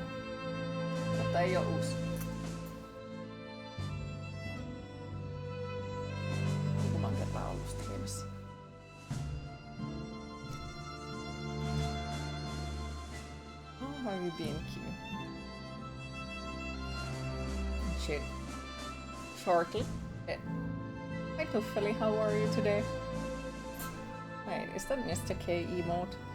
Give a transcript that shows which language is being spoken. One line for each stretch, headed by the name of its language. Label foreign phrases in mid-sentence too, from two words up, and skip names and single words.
Finnish: Mutta ei oo uusi. Muutaman kerran ollut striimissä.
English: How have you been, Q? Shit. Shortly. Hi Tuffeli, how are you today? Wait, is that Mr. K emote?